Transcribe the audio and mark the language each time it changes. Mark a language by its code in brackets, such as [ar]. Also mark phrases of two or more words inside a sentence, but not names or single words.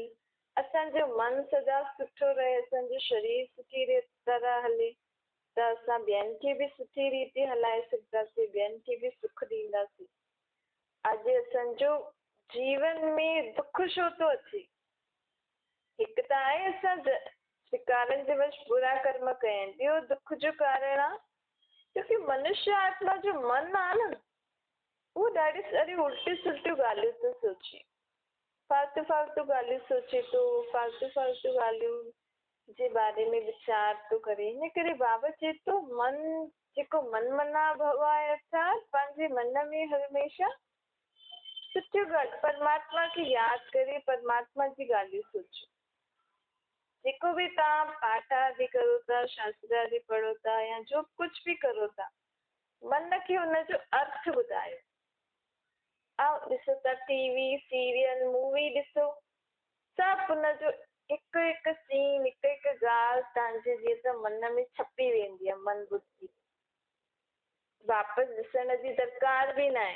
[sd] असांजो मन सदा सुठो रहे, असांजो शरीर सुठी तरह हले त असां ॿियनि खे बि सुठी रीति हलाए सघंदासीं, ॿियनि खे बि सुख ॾींदासीं। अॼु असांजो जीवन में दुख छो थो अचे? हिकु त आहे असां शिकारनि जे वश बुरा कर्म कया आहिनि, ॿियो दुख जो कारण आहे क्योंकि मनुष्य आत्मा जो मन आहे न, उहो ॾाढी सारी उल्टी सुल्टियूं ॻाल्हियूं थो सोचे, फालतू फालतू ॻाल्हियूं सोचे थो, फालतू फालतू ॻाल्हियूं जे बारे में वीचार थो करे। हिन करे बाबा चए थो मन जेको मन मना भव आहे, अर्थात पंहिंजे मन में हमेशह सुठियूं ॻाल्हियूं परमात्मा खे यादि करे परमात्मा जी ॻाल्हियूं सोचो। जेको बि तव्हां पाठ आदि करो था, शास्त्र आदि पढ़ो था या जो कुझु बि करो था, मन खे हुनजो अर्थ ॿुधायो। ऐं ॾिसो था [en] TV serial movie [sd] ॾिसो, सभु हुनजो हिकु हिकु सीन हिकु हिकु ॻाल्हि तव्हांजे जीअं त मन में छपी वेंदी आहे, मन बुद्धि वापसि ॾिसण जी दरकार बि न आहे।